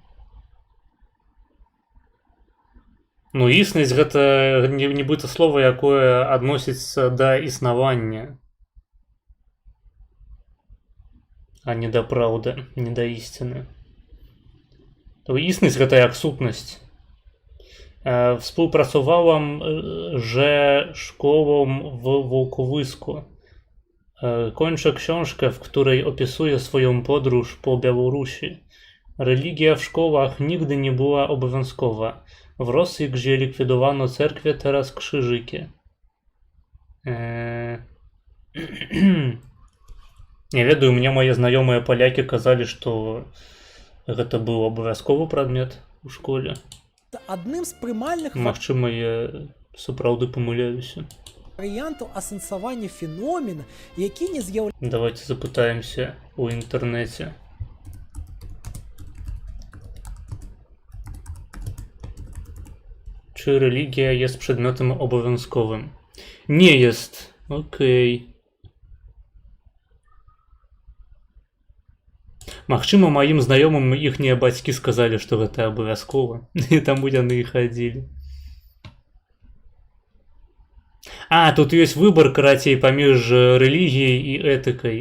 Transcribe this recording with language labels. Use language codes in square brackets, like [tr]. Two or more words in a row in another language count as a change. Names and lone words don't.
[be] Ну, існасць гэта нібыта слова, якое адносіцца да існавання. А не да праўды, не да ісціны. Існасць гэта як сутнасць. [pl] Współpracowałam ze szkołą w Wołkowysku. Kończę książkę, w której opisuję swoją podróż po Białorusi. Religia w szkołach nigdy nie była obowiązkowa. W Rosji, gdzie likwidowano cerkwie, teraz krzyżyki. [be] Не ведаю, мне мои знаёмыя палякі казалі, што гэта быў абавязковы прадмет у школе. адным з прымальных Магчыма, я сапраўды памыляюся. варыянтаў асэнсавання феномена, які не з'яўляецца Давайте запытаемся у інтэрнэце. [pl] Czy religia jest przedmiotem obowiązkowym? Nie jest. Okej. [be] Магчыма, маім знаёмым іхнія бацькі сказалі, што гэта абавязкова, і таму яны і хадзілі. А, [ru] тут есть выбор, [be] карацей, паміж рэлігіяй і этыкай.